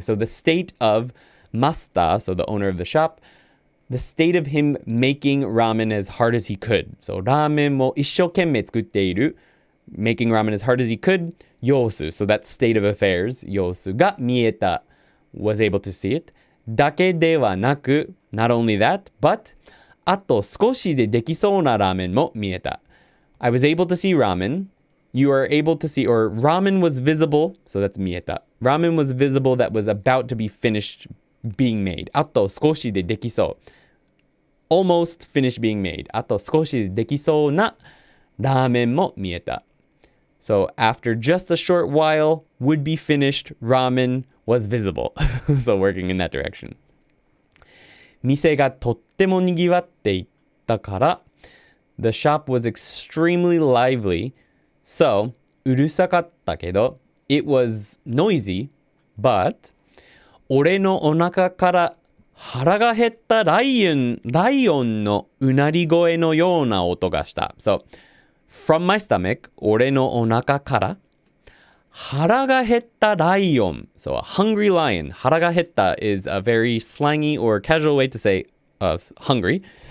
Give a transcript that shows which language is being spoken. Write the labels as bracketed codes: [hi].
[en] So the state of Masta, so the owner of the shop, the state of him making ramen as hard as he could. So [ja] ラーメンも一生懸命作っている [en] making ramen as hard as he could. 様子, so that state of affairs. [ja] 様子が見えた [en] was able to see it. [ja] だけではなく [en] not only that, but [ja] あと少しでできそうなラーメンも見えた. [en] I was able to see ramen. You are able to see, or ramen was visible, so that's 見えた. Ramen was visible that was about to be finished being made. [ja] あと少しでできそう. [en] Almost finished being made. [ja] あと少しでできそうなラーメンも見えた. [en] So after just a short while, would be finished ramen was visible. So working in that direction. [ja] 店がとってもにぎわっていったから、 [en] The shop was extremely lively. [ja] So, うるさかったけど、 [en] It was noisy, but [ja] 俺のお腹から腹が減ったライオンのうなり声のような音がした。 [en] So, from my stomach, [ja] 俺のお腹から腹が減ったライオン。 [en] So, a hungry lion. 腹が減った is a very slangy or casual way to say hungry.